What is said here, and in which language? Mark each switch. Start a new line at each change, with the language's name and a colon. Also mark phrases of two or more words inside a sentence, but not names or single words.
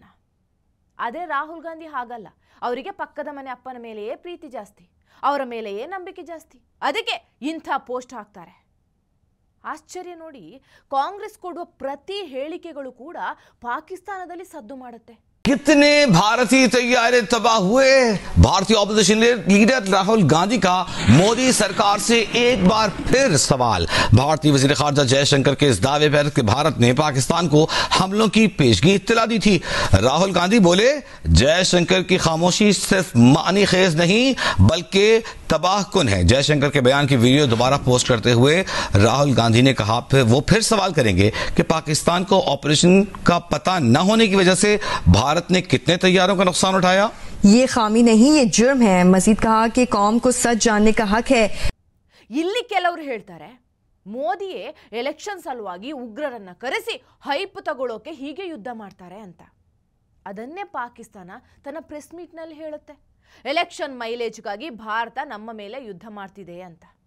Kannada: ಆದರೆ ರಾಹುಲ್ ಗಾಂಧಿ ಹಾಗಲ್ಲ. ಅವರಿಗೆ ಪಕ್ಕದ ಮನೆ ಅಪ್ಪನ ಮೇಲೆಯೇ ಪ್ರೀತಿ ಜಾಸ್ತಿ, ಅವರ ಮೇಲೆಯೇ ನಂಬಿಕೆ ಜಾಸ್ತಿ. ಅದಕ್ಕೆ ಇಂಥ ಪೋಸ್ಟ್ ಹಾಕ್ತಾರೆ. ಆಶ್ಚರ್ಯ ನೋಡಿ, ಕಾಂಗ್ರೆಸ್ ಕೊಡುವ ಪ್ರತಿ ಹೇಳಿಕೆಗಳು ಕೂಡ ಪಾಕಿಸ್ತಾನದಲ್ಲಿ ಸದ್ದು ಮಾಡುತ್ತೆ.
Urdu: کتنے بھارتی طیارے تباہ ہوئے۔ بھارتی
English: opposition leader
Urdu: راہل گاندھی کا مودی سرکار سے ایک بار پھر سوال. بھارتی وزیر خارجہ جے شنکر کے اس دعوے پر کہ بھارت نے پاکستان کو حملوں کی پیشگی اطلاع دی تھی. راہل گاندھی بولے، جے شنکر کی خاموشی صرف معنی خیز نہیں بلکہ تباہ کن ہے. جے شنکر کے بیان کی ویڈیو دوبارہ پوسٹ کرتے ہوئے راہل گاندھی نے کہا، وہ پھر سوال کریں گے کہ پاکستان کو آپریشن کا پتا نہ ہونے کی وجہ سے بھارت نے کتنے طیاروں کا نقصان اٹھایا. یہ خامی نہیں، یہ جرم ہے. مزید کہا کہ قوم کو سچ جاننے کا حق ہے.
Kannada: ಇಲ್ಲಿ ಕೆಲವರು ಹೇಳ್ತಾರೆ, ಮೋದಿಯೇ ಎಲೆಕ್ಷನ್ ಸಲುವಾಗಿ ಉಗ್ರರನ್ನ ಕರೆಸಿ ಹೈಪ್ ತಗೊಳ್ಳೋಕೆ ಹೀಗೆ ಯುದ್ಧ ಮಾಡ್ತಾರೆ ಅಂತ. ಅದನ್ನೇ ಪಾಕಿಸ್ತಾನ ತನ್ನ
English: press meet
Kannada: ನಲ್ಲಿ ಹೇಳುತ್ತೆ, ಎಲೆಕ್ಷನ್ ಮೈಲೇಜ್ಗಾಗಿ ಭಾರತ ನಮ್ಮ ಮೇಲೆ ಯುದ್ಧ ಮಾಡ್ತಿದೆ ಅಂತ.